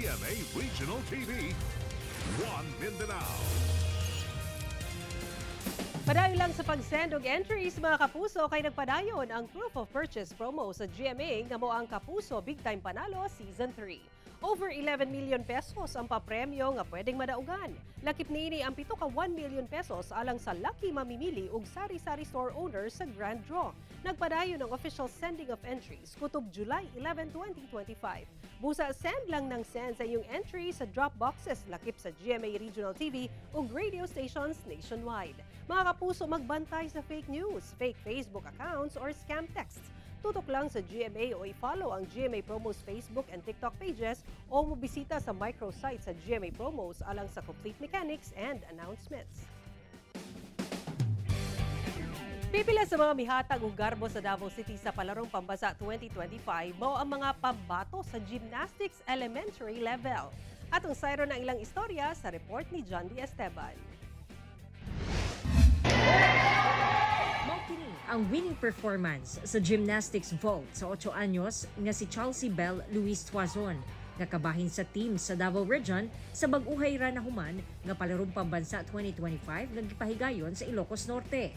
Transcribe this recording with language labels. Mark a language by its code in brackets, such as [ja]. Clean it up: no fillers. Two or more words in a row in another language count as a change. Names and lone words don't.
[ceb] GMA Regional TV, One Mindanao. Padayon lang sa pag-send og entries mga kapuso kay nagpadayon ang [en] proof of purchase promo [ceb] sa GMA nga mo ang Kapuso Big Time Panalo Season 3. [en] Over 11 million pesos [ceb] ang papremyo nga pwedeng madaugan. Lakip niini ang 7 ka [en] 1 million pesos [ceb] alang sa lucky mamimili og sari-sari [en] store owner [ceb] sa Grand Draw. Nagpadayon ang [en] official sending of entries [ceb] kutob July 11, 2025. Busa send lang ng send sa iyong entry sa [en] drop boxes [ceb] lakip sa GMA Regional TV ug [en] radio stations nationwide. [ceb] Mga kapuso, magbantay sa [en] fake news, fake Facebook accounts or scam texts. [ceb] Tutok lang sa GMA o i-follow ang GMA Promos [en] Facebook and TikTok pages [ceb] o mobisita sa microsite sa GMA Promos alang sa [en] complete mechanics and announcements. [ceb] Pipila sa mga mihatag ug garbo sa Davao City sa Palarong Pambansa 2025 mao ang mga pambato sa [en] gymnastics elementary level. [ceb] Atong sayro ng ilang istorya sa report ni John D. Esteban. Kini ang [en] winning performance [ceb] sa [en] gymnastics vault [ceb] sa 8 anyos nga si Chelsea Bell Luis Tuazon nga kabahin sa team sa Davao Region sa bag-uhay ra na human nga Palarong Pambansa 2025 nga gipahigayon sa Ilocos Norte.